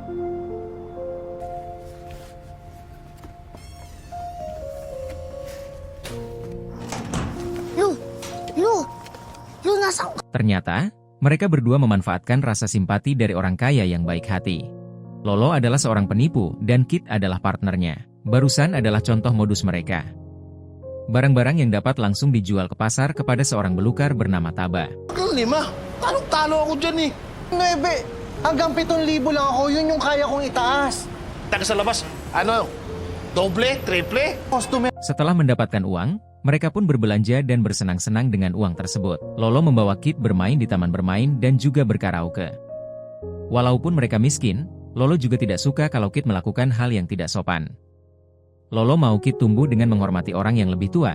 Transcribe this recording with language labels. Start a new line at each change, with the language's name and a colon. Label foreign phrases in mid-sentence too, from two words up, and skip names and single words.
Indonesian: Ternyata, mereka berdua memanfaatkan rasa simpati dari orang kaya yang baik hati. Lolo adalah seorang penipu, dan Kid adalah partnernya. Barusan adalah contoh modus mereka. Barang-barang yang dapat langsung dijual ke pasar kepada seorang belukar bernama Taba.
Filipino: Ang 5, talong-talo ako dyan eh. 9, hanggang 7,000 lang ako, yun yung kaya kong itaas. Taga sa labas, ano, doble, triple? Customer.
Indonesian: Setelah mendapatkan uang, mereka pun berbelanja dan bersenang-senang dengan uang tersebut. Lolo membawa Kid bermain di taman bermain dan juga berkaraoke. Walaupun mereka miskin, Lolo juga tidak suka kalau Kid melakukan hal yang tidak sopan. Lolo mau Kid tumbuh dengan menghormati orang yang lebih tua.